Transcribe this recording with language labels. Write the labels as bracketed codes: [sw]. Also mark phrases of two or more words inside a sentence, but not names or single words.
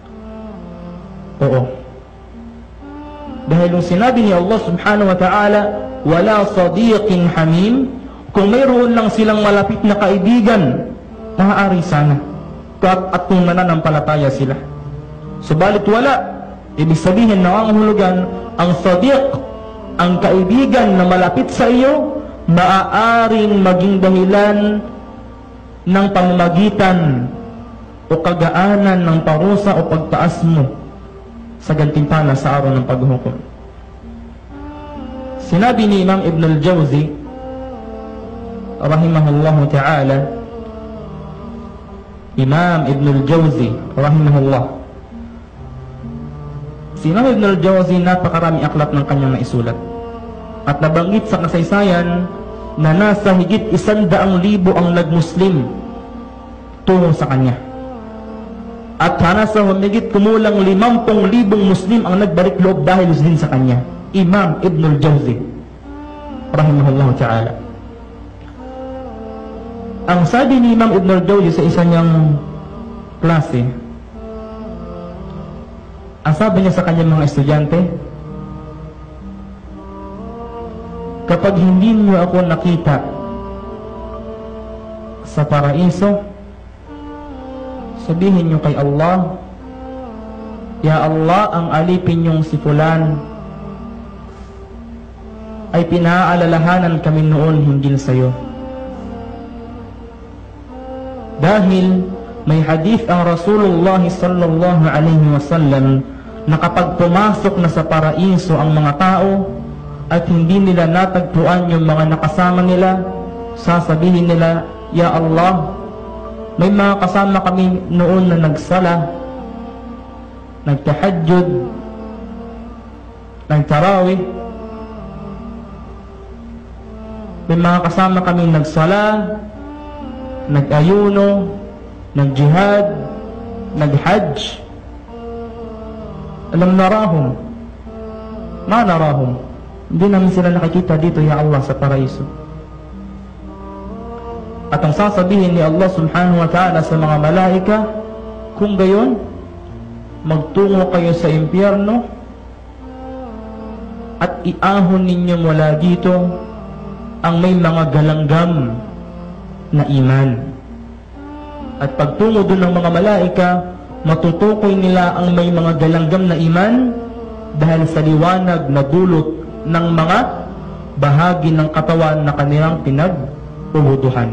[tl] Oo. Dahil yung sinabi ni Allah [ar] سبحانه وتعالى, ولا صديق حميم, [tl] kung mayroon lang silang malapit na kaibigan, maaari sana at kung nananampalataya sila. Subalit wala, ibig sabihin nangangahulugan ang sadiq, ang kaibigan na malapit sa iyo, maaaring maging dahilan ng pamamagitan o kagaanan ng parusa o pagtaas mo sa gantimpala sa araw ng paghukom. Sinabi ni Imam Ibn al-Jawzi [ar] رحمه الله تعالى, [tl] Imam Ibn al-Jawzi rahimahullah, si Imam Ibn al-Jawzi napakarami aklat ng kanyang naisulat at nabanggit sa kasaysayan na nasa higit 100,000 ang nagmuslim tungo sa kanya, at nasa humigit kumulang 50,000 muslim ang nagbalik loob dahil din sa kanya. Imam Ibn al-Jawzi [ar] رحمه الله تعالى. [tl] Ang sabi ni Imam Ibn al-Jawzi sa isa niyang klase, ang sabi niya sa kanyang mga estudyante, kapag hindi niyo ako nakita sa paraiso, sabihin niyo kay Allah, [ar] يا الله, [tl] ang alipin niyong si Fulan ay pinaalalahanan kami noon hinggil sa iyo. Dahil may hadith ang Rasulullah [ar] صلى الله عليه وسلم [tl] na kapag pumasok na sa paraiso ang mga tao at hindi nila natagpuan yung mga nakasama nila, sasabihin nila, [ar] يا الله, [tl] may mga kasama kami noon na nagsala, nagtahajjud, nagtarawih. May mga kasama kami nagsala, nag-ayuno, nag-jihad, nag-hajj. Alam narahum, ma narahum, hindi namin sila nakikita dito, [ar] يا الله, [tl] sa paraiso. At ang sasabihin ni Allah [ar] سبحانه وتعالى [tl] sa mga malaika, kung gayon, magtungo kayo sa impyerno at iahon ninyo mula dito ang may mga galanggam na iman. At pagtungo doon ng mga malaika, matutukoy nila ang may mga galanggam na iman dahil sa liwanag na dulot ng mga bahagi ng katawan na kanilang pinag-uhuduhan.